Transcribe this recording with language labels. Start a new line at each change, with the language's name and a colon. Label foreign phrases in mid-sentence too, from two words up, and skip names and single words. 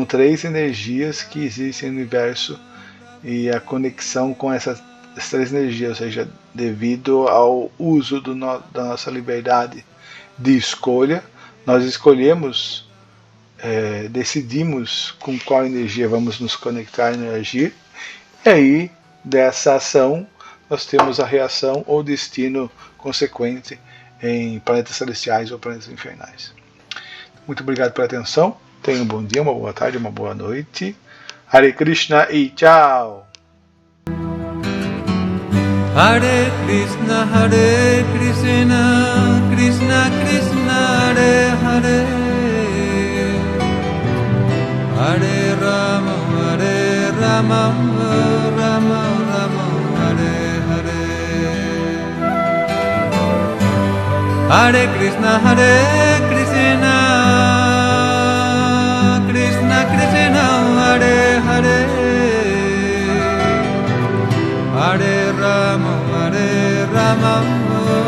Portuguese: 3 energias que existem no universo e a conexão com essas 3 energias, ou seja, devido ao uso da nossa liberdade de escolha, nós escolhemos, decidimos com qual energia vamos nos conectar e agir, e aí dessa ação nós temos a reação ou destino consequente em planetas celestiais ou planetas infernais. Muito obrigado pela atenção, tenha um bom dia, uma boa tarde, uma boa noite. Hare Krishna e tchau!
Sanskrit: हरे कृष्ण, कृष्ण कृष्ण, हरे हरे, हरे राम, राम राम, हरे हरे, हरे कृष्ण, कृष्ण कृष्ण, हरे हरे, हरे राम,